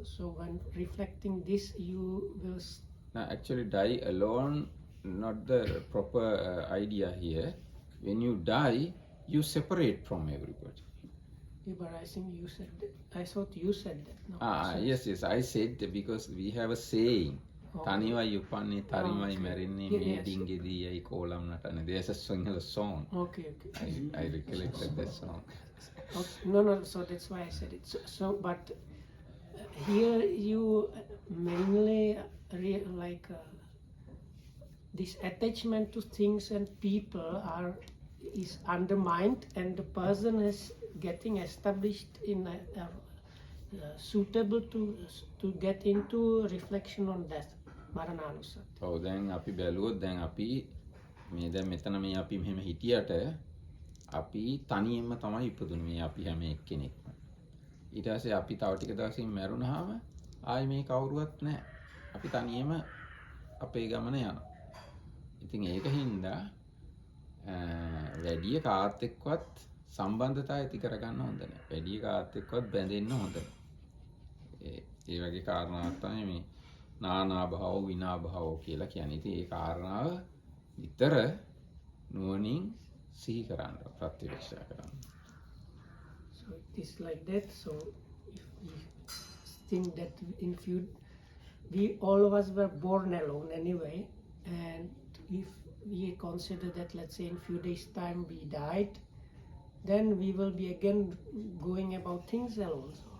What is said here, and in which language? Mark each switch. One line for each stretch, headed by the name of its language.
English: So when reflecting this you will actually die alone, not the proper idea here. When you die you separate from everybody. Yeah, but I think you said that. I thought you said that. No, yes, I said that because we have a saying.
Sinhala: තනිවයි උපන්නේ තරිමයි මැරෙන්නේ මේ ඩිංගෙදී යයි කෝලම් නටන්නේ.
English: There's a Sinhala song. Okay. I recollected that song. Okay. No, so that's why I said it. So but here you mainly like this attachment to things and people is undermined and the person is getting established in suitable to get into reflection on death.
Sinhala: මරණානුස්සති. ඔව් දැන් අපි බැලුවොත් දැන් අපි මේ දැන් මෙතන මේ අපි මෙහෙම හිටියට අපි තනියෙන්ම තමයි ඉපදුනේ මේ අපි හැම එක්කෙනෙක්ම. ඊට පස්සේ අපි තව ටික දවසකින් මැරුණාම ආයි මේ කවුරුවත් නැහැ. අපි තනියම අපේ ගමන යනවා. ඉතින් ඒක හින්දා වැඩි කාත් එක්කවත් සම්බන්ධතාවය ඇති කරගන්න හොඳ නැහැ. වැඩි කාත් එක්කවත් බැඳෙන්න හොඳ නැහැ. ඒ වගේ කාරණාවක් තමයි මේ නානා භාව විනා භාව කියලා කියන්නේ. ඉතින් ඒ කාරණාව විතර නුවණින් සිහි කරන්න ප්‍රත්‍යක්ෂ කරන්න.
English: So it is like that. So if we think that in future, all of us were born alone anyway, and if we consider that, let's say in few days time we died, then we will be again going about things alone.